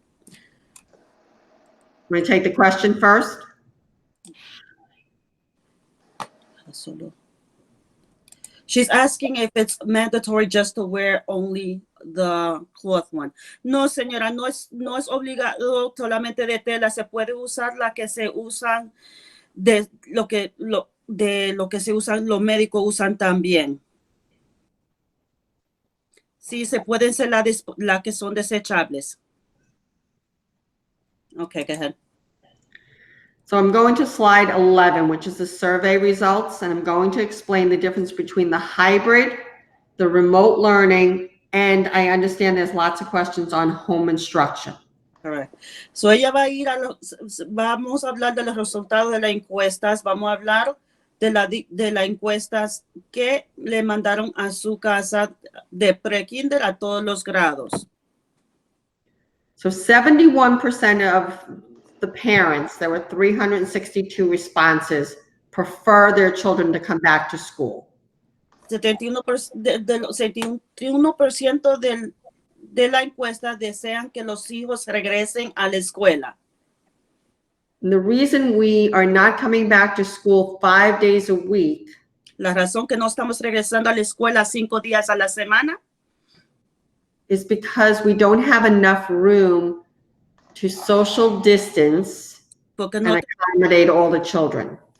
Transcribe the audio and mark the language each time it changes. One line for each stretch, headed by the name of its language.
English: I'm going to take the question first. She's asking if it's mandatory just to wear only the cloth one.
Spanish: No, señora, no es obligado solamente de tela. Se puede usar la que se usan de lo que se usan, los médicos usan también. Sí, se pueden ser la que son desechables.
English: Okay, go ahead. So I'm going to slide 11, which is the survey results, and I'm going to explain the difference between the hybrid, the remote learning, and I understand there's lots of questions on home instruction. Correct.
Spanish: So ella va a ir vamos a hablar de los resultados de las encuestas, vamos a hablar de las encuestas que le mandaron a su casa de pre-kinder a todos los grados.
English: So 71% of the parents, there were 362 responses, prefer their children to come back to school.
Spanish: 71% de la encuesta desean que los hijos regresen a la escuela.
English: And the reason we are not coming back to school 5 days a week
Spanish: La razón que no estamos regresando a la escuela 5 días a la semana
English: is because we don't have enough room to social distance
Spanish: porque
English: and accommodate all the children.